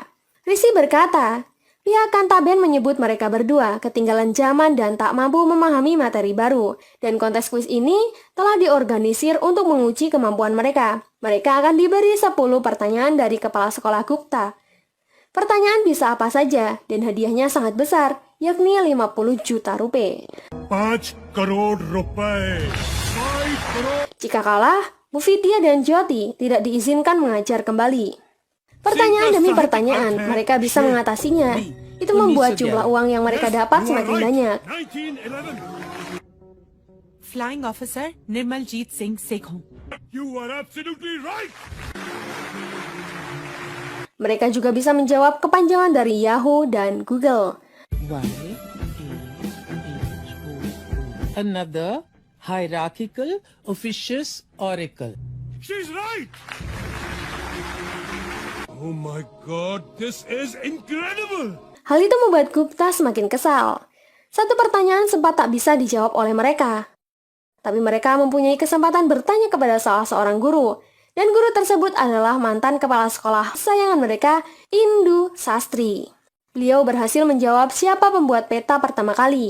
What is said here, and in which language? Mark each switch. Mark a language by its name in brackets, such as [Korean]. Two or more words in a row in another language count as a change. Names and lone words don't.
[Indonesian] Rishi berkata, pihak Kantaben menyebut mereka berdua ketinggalan zaman dan tak mampu memahami materi baru, dan kontes kuis ini telah diorganisir untuk menguji kemampuan mereka. Mereka akan diberi 10 pertanyaan dari kepala sekolah Gupta. Pertanyaan bisa apa saja, dan hadiahnya sangat besar, yakni 50 juta rupiah. [Hindi] 5 करोड़ रुपए। 5 करोड़। [Indonesian] Jika kalah, Bu Vidya dan Jyoti tidak diizinkan mengajar kembali. Pertanyaan demi pertanyaan, mereka bisa mengatasinya. Itu membuat jumlah uang yang mereka dapat semakin banyak. 1911. Flying Officer Nirmaljeet Singh Sekhon. [English] You are absolutely right. [Indonesian] Mereka juga bisa menjawab kepanjangan dari Yahoo dan Google. [English] Another hierarchical officious oracle. She's right. Oh my God, this is incredible. [Indonesian] Hal itu membuat Gupta semakin kesal. Satu pertanyaan sempat tak bisa dijawab oleh mereka. Tapi mereka mempunyai kesempatan bertanya kepada salah seorang guru. Dan guru tersebut adalah mantan kepala sekolah kesayangan mereka, Indu Sastri. Beliau berhasil menjawab siapa pembuat peta pertama kali.